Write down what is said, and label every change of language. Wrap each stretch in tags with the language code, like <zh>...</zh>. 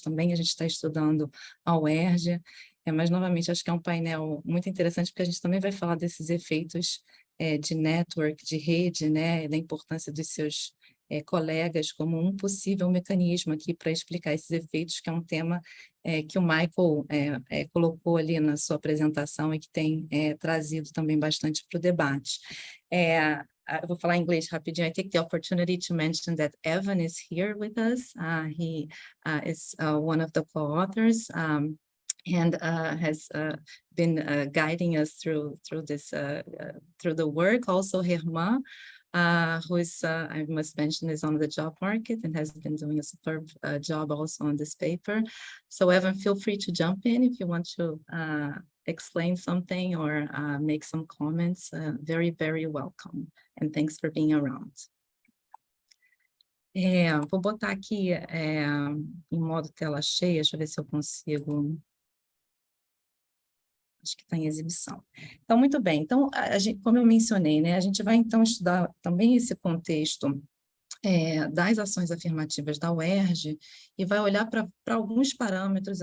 <pt>Também a gente está estudando a UERJ. Mas, novamente, acho que é um painel muito interessante, porque a gente também vai falar desses efeitos de network, de rede, né, da importância dos seus colegas como um possível mecanismo aqui para explicar esses efeitos, que é um tema que o Michael colocou ali na sua apresentação e que tem trazido também bastante para o debate. Eu vou falar em inglês rapidinho.</pt> <en>I take the opportunity to mention that Evan is here with us. He is one of the co-authors and has been guiding us through this through the work. Also, Herman, who is, I must mention, is on the job market and has been doing a superb job also on this paper. So Evan, feel free to jump in if you want to explain something or make some comments. Very, very welcome. And thanks for being around.</en> <pt>Vou botar aqui em modo tela cheia, deixa eu ver se eu consigo. Acho que está em exibição. Então, muito bem. Então, como eu mencionei, né, a gente vai então estudar também esse contexto das ações afirmativas da UERJ e vai olhar para alguns parâmetros.</pt>